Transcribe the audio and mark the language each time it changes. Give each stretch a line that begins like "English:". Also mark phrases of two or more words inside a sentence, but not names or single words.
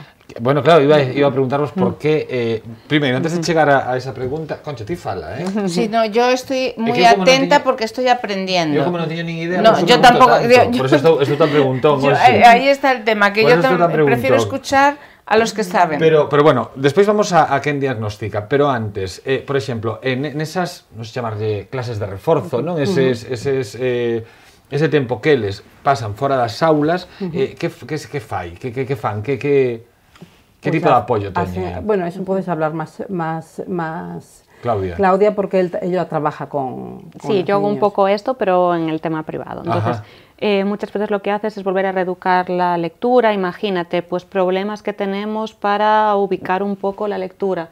Spanish: Bueno, claro, iba a preguntaros por qué... primero, antes de llegar a esa pregunta, Concha,
Galician: ti fala,
Spanish: ¿eh? Sí, no, yo estoy muy atenta porque estoy aprendiendo. Yo como no tengo ni idea, no, yo tampoco. Por eso te preguntó. Ahí está el tema, que yo prefiero escuchar a los que saben. Pero bueno,
Galician: despois vamos a quen diagnostica, pero antes, por exemplo, en esas, non se chamarlle clases de reforzo, non? Ese tempo que eles pasan fora das aulas, que fai? Que fan? Que tipo de apoyo teñen?
Spanish: Bueno, eso podes hablar más Claudia, porque ella trabaja con sí, yo hago un poco esto, pero en el tema privado. Entonces, muchas veces lo que haces es volver a reeducar la lectura. Imagínate, pues problemas que tenemos para ubicar un poco la lectura.